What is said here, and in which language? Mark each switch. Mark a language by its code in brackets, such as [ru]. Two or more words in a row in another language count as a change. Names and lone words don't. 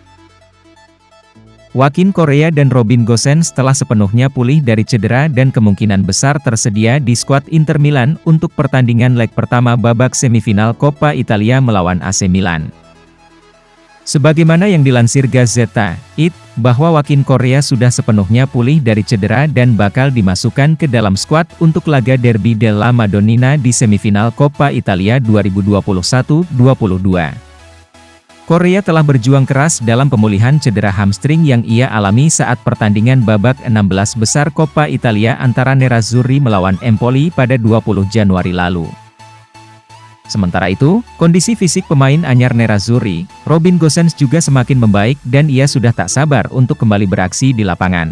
[id] Joaquin Correa dan Robin Gosens telah sepenuhnya pulih dari cedera dan kemungkinan besar tersedia di skuad Inter Milan untuk pertandingan leg pertama babak semifinal Coppa Italia melawan AC Milan. Sebagaimana yang dilansir Gazzetta It, bahwa Joaquin Correa sudah sepenuhnya pulih dari cedera dan bakal dimasukkan ke dalam skuad untuk laga Derby della Madonnina di semifinal Coppa Italia 2021-22. Correa telah berjuang keras dalam pemulihan cedera hamstring yang ia alami saat pertandingan babak 16 besar Coppa Italia antara Nerazzurri melawan Empoli pada 20 Januari lalu. Sementara itu, kondisi fisik pemain anyar Nerazzurri, Robin Gosens juga semakin membaik dan ia sudah tak sabar untuk kembali beraksi di lapangan.